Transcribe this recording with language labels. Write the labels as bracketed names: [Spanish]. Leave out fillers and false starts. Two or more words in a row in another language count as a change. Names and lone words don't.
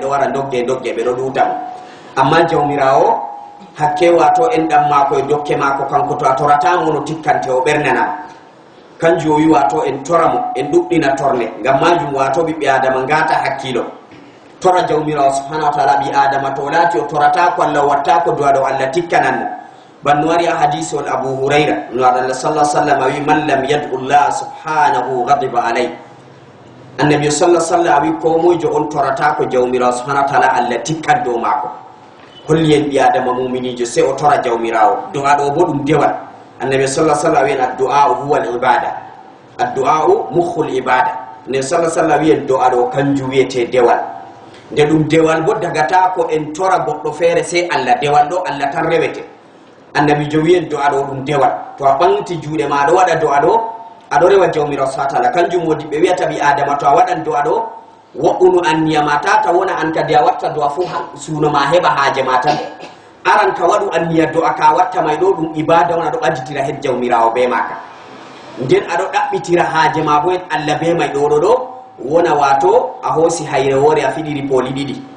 [Fula] ɗo wara dogge ɓe ɗo ɗutamo amma jawmirawo hakke wato en ɗam mako e dokke mako kanko to a toratamo no tikkante o ɓernanam kanjum o wi wato en toramo en ɗuɗɗina torne ngam majum wato ɓiɓɓe adama ngata hakkilo tora jawmirawo [Arabic] سبحانه وتعالى [Fula] ɓi adama to laati o torata ko Allah watta ko duwaɗo Allah tikkananmo banno wari a hadisi on Abu Hurayra no Allah [Arabic] صلى الله عليه وسلم [Fula] wi [Arabic] من لم يدع الله سبحانه غضب عليه [Fula] annabi [Arabic] صلى الله عليه وسلم [Fula] wi ko mojo on torata ko jawmirawo [Arabic] سبحانه وتعالى [Fula] Allah tikkat do mako holli en ɓi adama muminijo se o tora jawmirawo du'a ɗo bo ɗum dewal annabi [Arabic] صلى الله عليه وسلم [Fula] wi [Arabic] الدعاء هو العبادة الدعاء مخ العبادة [Fula] ne [Arabic] صلى الله عليه وسلم [Fula] wi du'a ɗo kanjum wiyete dewal nde ɗum dewal bo dagata ko en tora goɗɗo feere sey Allah dewal ɗo Allah tan rewete annabi jo wiyen du'a ɗo ɗum dewal to a ɓanti juuɗe ma aɗo waɗa du'a ɗo aɗo rewa jawmirawo [Arabic] سبحانه وتعالى [Fula] kanjum wodi ɓe wiyata ɓi adama to a waɗan du'a ɗo wo'unu anniyama tata wona an kadi a watta du'a fu suno ma heɓa haaje ma tan aran ka waɗu anniya du'a ka watta may ɗo ɗum ibada on aɗo ɓadditira hed jawmirawo be maka nden aɗo ɗaɓɓitira haaje ma bo en Allah be may ɗo wona wato a hoosi hayre woore a fiɗiri pooli ɗiɗi